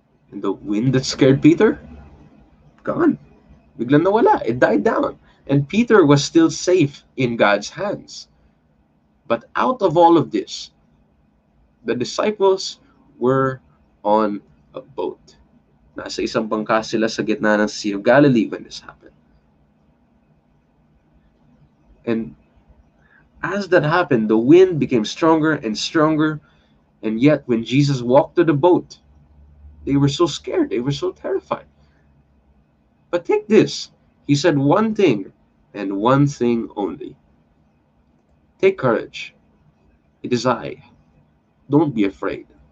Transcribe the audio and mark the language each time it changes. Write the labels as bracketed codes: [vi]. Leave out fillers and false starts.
[en] And the wind that scared Peter? Gone. [tl] Biglang nawala. [en] It died down. And Peter was still safe in God's hands. But out of all of this, the disciples were on a boat. [tl] Nasa isang bangka sila sa gitna ng Sea of Galilee when this happened. [en] And as that happened, the wind became stronger and stronger. And yet, when Jesus walked to the boat, they were so scared. They were so terrified. But take this. He said one thing and one thing only. Take courage. It is I. Don't be afraid.